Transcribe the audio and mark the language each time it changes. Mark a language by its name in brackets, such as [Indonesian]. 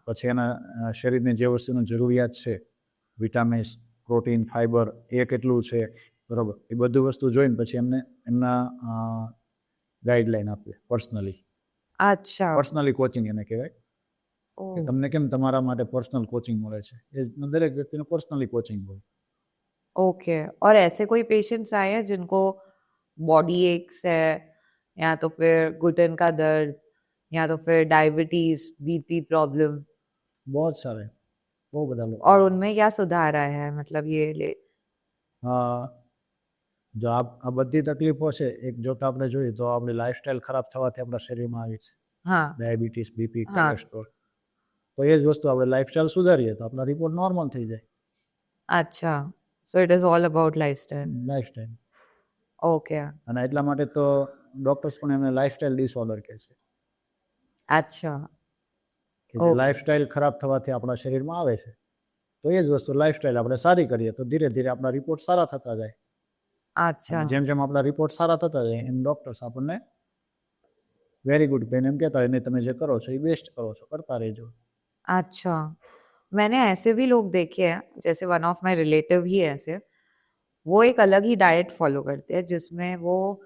[Gujarati] પછી એના શરીરની જે વસ્તુની જરૂરિયાત છે વિટામિન્સ પ્રોટીન ફાઈબર એ કેટલું છે બરોબર એ બધું વસ્તુ જોઈને પછી એમને એમના ગાઈડલાઈન આપીએ પર્સનલી. [Hindi] अच्छा [Gujarati] પર્સનલી કોચિંગ એને કહેવાય કે ओह તમને કેમ તમારા માટે પર્સનલ કોચિંગ મળે છે એ દરેક વ્યક્તિને પર્સનલી કોચિંગ હોય. [English] Okay. [Hindi] और ऐसे कोई पेशेंट्स आए हैं जिनको बॉडी एक्स है, या तो फिर घुटन का दर्द, या तो फिर डायबिटीज बीपी प्रॉब्लम, [Gujarati] બહુ જ સારા બહુ બધા લોકો [Hindi] और उनमें क्या सुधार आया है, मतलब ये ले. [Gujarati] જો આ બધી તકલીફો છે એક જોતા આપણે જોઈએ તો આપણી લાઈફસ્ટાઈલ ખરાબ થવાથી આપણા શરીરમાં આવી છે [Hindi] हाँ [Gujarati] ડાયાબિટીસ બીપી [Hindi] हाँ [Gujarati] કોલેસ્ટ્રોલ. તો એ જ વસ્તુ આપણે લાઈફસ્ટાઈલ સુધારીએ તો આપણા રિપોર્ટ નોર્મલ થઈ જાય. [Hindi] अच्छा, [English] so it is all about lifestyle. [Gujarati] Lifestyle [English] Okay. [Gujarati] અને એટલા માટે તો ડોક્ટર્સ પણ એમને લાઈફસ્ટાઈલ ડિસઓર્ડર કહે છે [Hindi] अच्छा [Gujarati] કે જે લાઈફસ્ટાઈલ ખરાબ થવાથી આપણા શરીરમાં આવે છે. તો એ જ વસ્તુ લાઈફસ્ટાઈલ આપણે સારી કરીએ તો ધીરે ધીરે આપણા રિપોર્ટ સારા થતા જાય. [Hindi] अच्छा [Gujarati] જેમ જેમ આપણા રિપોર્ટ સારા થતા જાય એમ ડોક્ટર્સ આપણને વેરી ગુડ પેન એમ કહેતા હોય નહીં તમે જે કરો છો એ બેસ્ટ કરો છો કરતા રહેજો. [Hindi] अच्छा मैंने ऐसे भी लोग देखे हैं, जैसे वन ऑफ माय रिलेटिव ही है ऐसे, वो एक अलग ही डाइट फॉलो करते हैं जिसमें वो